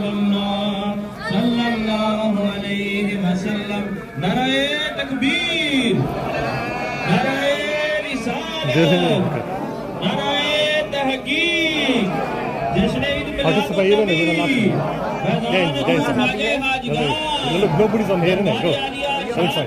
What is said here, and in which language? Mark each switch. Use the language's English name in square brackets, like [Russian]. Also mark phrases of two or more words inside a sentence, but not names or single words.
[Arabic] الله صلى الله عليه وسلم [Urdu] نعرہ تکبیر نعرہ رسالت نعرہ تحقیق جشن عید میلاد [English] Look, nobody's on here, innit? Go. So inside.